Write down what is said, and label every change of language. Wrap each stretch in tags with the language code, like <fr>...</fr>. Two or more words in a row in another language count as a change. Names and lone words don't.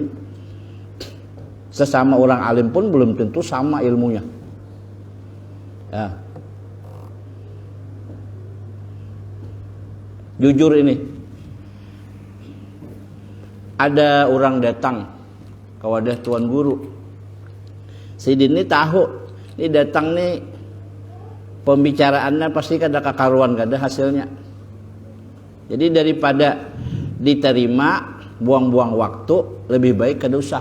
<id>Sesama orang alim pun belum tentu sama ilmunya. Ya. Jujur ini. Ada orang datang ke wadah tuan guru.</id> <bjn>Si Din ini tahu ini datang nih pembicaraannya pasti kada kakaruan, kada hasilnya. Jadi daripada diterima buang-buang waktu, lebih baik kada usah.</bjn>